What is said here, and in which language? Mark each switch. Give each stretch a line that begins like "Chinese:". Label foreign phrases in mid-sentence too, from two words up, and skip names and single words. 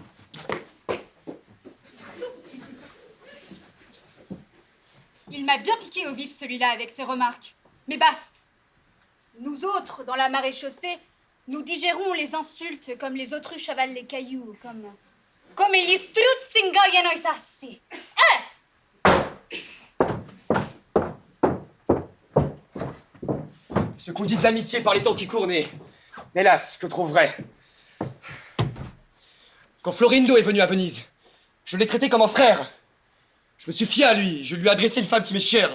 French: Il m'a bien piqué au vif celui-là avec ses remarques. Mais basta. Nous autres, dans la maréchaussée, nous digérons les insultes comme les autruches avalent les cailloux, comme
Italian: gli struzzi ingoiano i sassi.
French: Ce qu'on dit de l'amitié par les temps qui courent n'est, hélas, que trop vrai. Quand Florindo est venu à Venise, je l'ai traité comme un frère. Je me suis fié à lui, je lui ai adressé une femme qui m'est chère.